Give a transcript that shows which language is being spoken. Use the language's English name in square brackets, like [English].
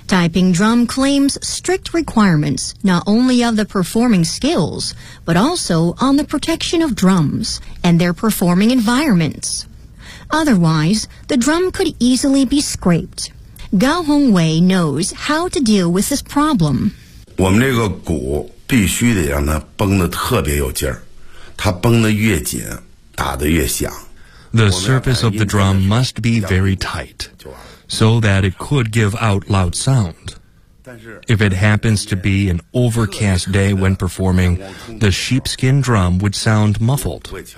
[English] Taiping drum claims strict requirements not only of the performing skills, but also on the protection of drums and their performing environments. Otherwise, the drum could easily be scraped. Gao Hongwei knows how to deal with this problem. [Chinese] 我们这个鼓必须得让它绷得特别有劲儿。它绷得越紧，打得越响。 [English] The surface of the drum must be very tight, so that it could give out loud sound. If it happens to be an overcast day when performing, the sheepskin drum would sound muffled.